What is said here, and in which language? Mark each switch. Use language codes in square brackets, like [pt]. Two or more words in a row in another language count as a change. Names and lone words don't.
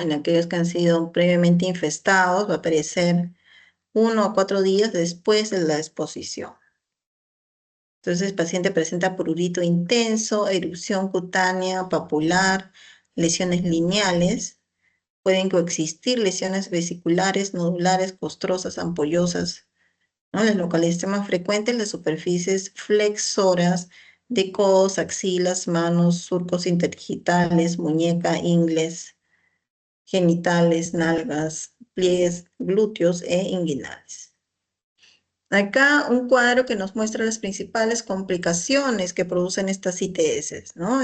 [es] En aquellos que han sido previamente infestados va a aparecer 1 o 4 días después de la exposición. Entonces el paciente presenta prurito intenso, erupción cutánea, papular, lesiones lineales. Pueden coexistir lesiones vesiculares, nodulares, costrosas, ampollosas, ¿no? Las localidades más frecuentes, las superficies flexoras de codos, axilas, manos, surcos interdigitales, muñeca, ingles, genitales, nalgas, pies, glúteos e inguinales. Acá un cuadro que nos muestra las principales complicaciones que producen estas ITS, ¿no?